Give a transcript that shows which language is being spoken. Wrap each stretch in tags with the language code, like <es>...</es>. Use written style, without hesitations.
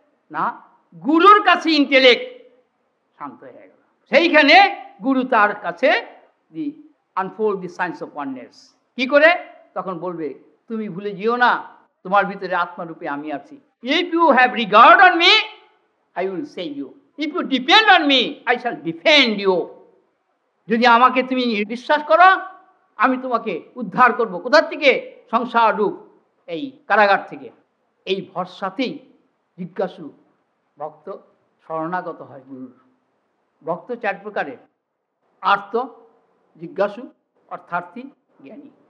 <bn>না, গুরুর কাছে ইন্টেলেক্ট শান্ত হয়ে গেল। সেইখানে গুরু তার কাছে</bn> <en>The unfold the science of oneness.</en> <bn>কি করে? তখন বলবে, তুমি ভুলে যেও না তোমার ভিতরে আত্মারূপে আমি আছি।</bn> <en>If you have regard on me, I will save you. If you depend on me, I shall defend you.</en> <bn>যদি আমাকে তুমি বিশ্বাস করো, আমি তোমাকে উদ্ধার করব। কোথা থেকে? সংসার রূপ এই কারাগার থেকে। এই ভরসাতেই জিজ্ঞাসু ভক্ত শরণাগত হয় গুরুর। ভক্ত চার প্রকারের: আর্ত, জিজ্ঞাসু, অর্থার্থী, জ্ঞানী।</bn>